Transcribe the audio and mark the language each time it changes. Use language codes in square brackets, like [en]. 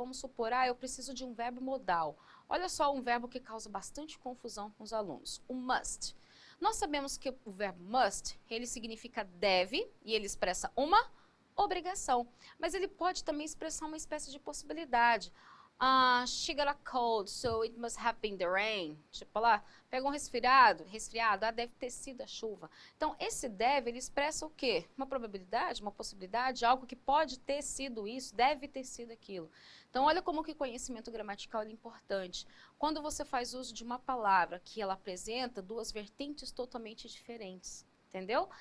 [pt] Vamos supor, eu preciso de um verbo modal. Olha só um verbo que causa bastante confusão com os alunos, o must. Nós sabemos que o verbo must, ele significa deve e ele expressa uma obrigação, mas ele pode também expressar uma espécie de possibilidade. [en] She got a cold, so it must have been the rain. [pt] Tipo lá, pega um resfriado, deve ter sido a chuva. Então, esse deve, ele expressa o quê? Uma probabilidade, uma possibilidade, algo que pode ter sido isso, deve ter sido aquilo. Então, olha como que o conhecimento gramatical é importante. Quando você faz uso de uma palavra que ela apresenta duas vertentes totalmente diferentes, entendeu?